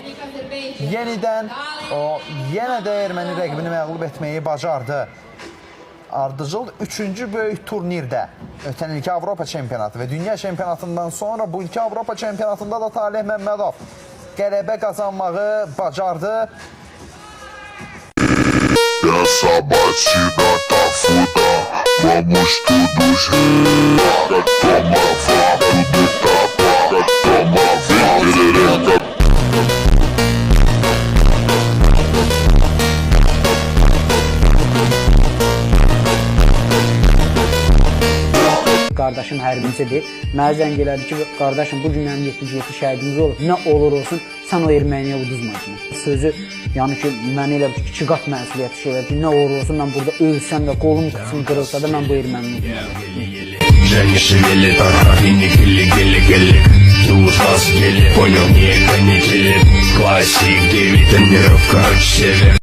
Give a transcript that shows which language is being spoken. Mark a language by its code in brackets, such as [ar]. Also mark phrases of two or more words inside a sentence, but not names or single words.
[az] Yenidən o yenə də erməni rəqibini məğlub etməyi bacardı. Ardıcıl 3-cü böyük turnirdə ötən ilki Avropa çempionatı və dünya çempionatından sonra bu ilki Avropa çempionatında da Tale Məmmədov qələbə qazanmağı bacardı. [pt] Essa batida tá foda. Vamos todos toma vá, tudo tapa, toma vá, [az] Qardaşım hərbicidir. Mənə zəng elədi ki, qardaşım bu gün mənim 77 şəhidimiz olur. Nə olur olsun, sən o erməniyə uduzma kimi. Sözü, yəni ki, mənə elə 2 qat məsuliyyət şey elədi ki, nə olur olsun, mən burada ölsəm və qolum qısım qırılsa da mən bu ermənini uduzmalıyım. [ru] Женя шевелит, не гели-гели-гели. Ты ужас гели, понял, не канители. Классик, 9 тренировка, север.